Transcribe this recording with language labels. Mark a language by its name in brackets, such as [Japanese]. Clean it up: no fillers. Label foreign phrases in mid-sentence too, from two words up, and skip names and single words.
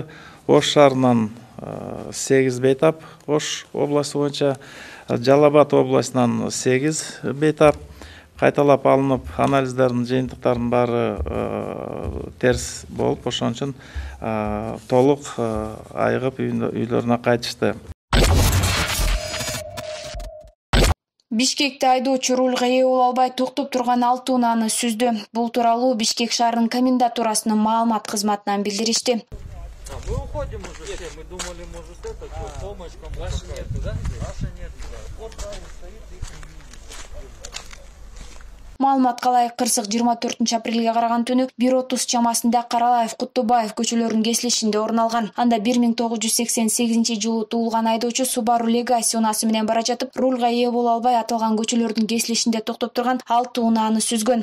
[Kyrgyz] Ош шаарынан 8 бейтап, Ош областы боюнча, Жалал Абад областынан 8 бейтап кайталап алынып, анализдердин жыйынтыктарынын баары терс болуп, ошон үчүн толук айыгып үйлөрүнө кайтышты. Бишкекте айдоочу рулга ээ боло албай токтоп турган 6 унааны сүздү. Бул тууралуу Бишкек шаарынын комендатурасынын маалымат кызматынан билдиришти. [Russian] Мы уходим уже все, мы думали, может это, помощь кому-то. Ваша нету, да? Ваша нету, да. Вот там стоит и... [Kyrgyz] Маалыматка ылайык кырсык 24 апрелге караган түнү 1:30 чамасында Каралаев Куттубаев көчөлөрүнүн кесилишинде орун алган. Анда 1988-жылы туулган айдоочу Subaru Legacy унаасы менен бара жатып, рулга ээ боло албай аталган көчөлөрдүн кесилишинде токтоп турган 6 унааны сүзгөн.